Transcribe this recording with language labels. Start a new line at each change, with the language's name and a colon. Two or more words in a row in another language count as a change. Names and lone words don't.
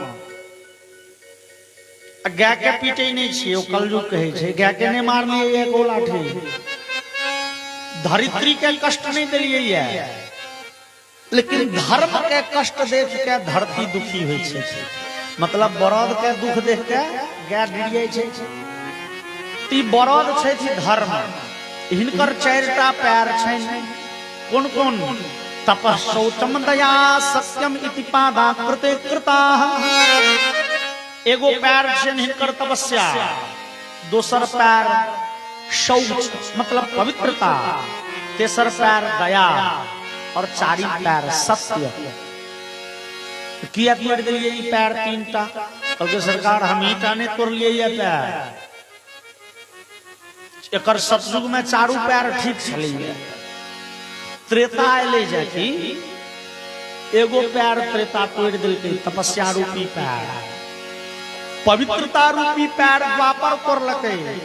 Maithili: गाय के पीटे नहीं छिए ओ कलयुग कहे छै गाय के नहीं मारलिए एक लाठी धरित्री के कष्ट नहीं दिलिए ये लेकिन धर्म के कष्ट देख के धरती दुखी होय छै मतलब बरद के दुख देख के गाय डिरियै छै ई बरद छै धर्म हिनकर 4टा पैर छै कोन कोन
Sanskrit: तपस्सौचम दया सत्यम इति पादा कृते कृता
Maithili: एगो पैर छै हिनकर तपस्या दोसर पैर शौच मतलब पवित्रता तेसर पैर दया और चारी पैर सत्य किया तोड़ दिलिए ई पैर 3टा और सरकार हम ही टाने तोड़ लिए ये पैर एकर सतयुग में 4 पैर ठीक छलिए त्रेता ले जाके एगो पैर त्रेता तोड़ दिल के, तपस्या रूपी पैर, पवित्रता रूपी पैर द्वापर कर लके।